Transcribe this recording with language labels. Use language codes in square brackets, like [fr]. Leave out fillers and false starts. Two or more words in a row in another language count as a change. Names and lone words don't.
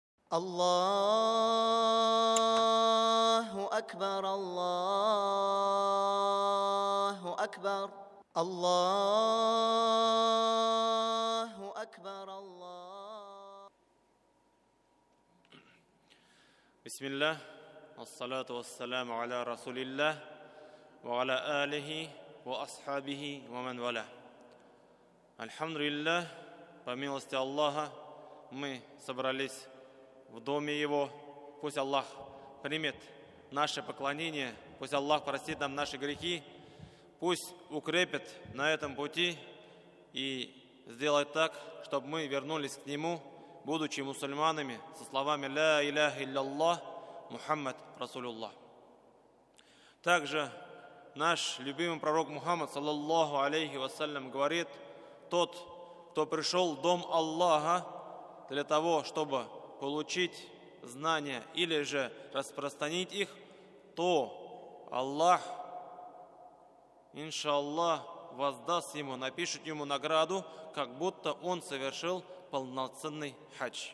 [ar] الله أكبر الله أكبر الله أكبر الله. بسم الله والصلاة والسلام على رسول الله وعلى آله وأصحابه ومن والاه. [ru] Альхамдулиллах, по милости Аллаха, мы собрались в доме Его. Пусть Аллах примет наше поклонение, пусть Аллах простит нам наши грехи, пусть укрепит на этом пути и сделает так, чтобы мы вернулись к Нему, будучи мусульманами, со словами [ar] «لا إله إلا الله، محمد رسول الله». [ru] Также наш любимый пророк Мухаммад, [ar] صلى الله عليه وسلم, [ru] говорит: тот, кто пришел в дом Аллаха для того, чтобы получить знания или же распространить их, то Аллах, иншаллах, воздаст ему, напишет ему награду, как будто он совершил полноценный хадж.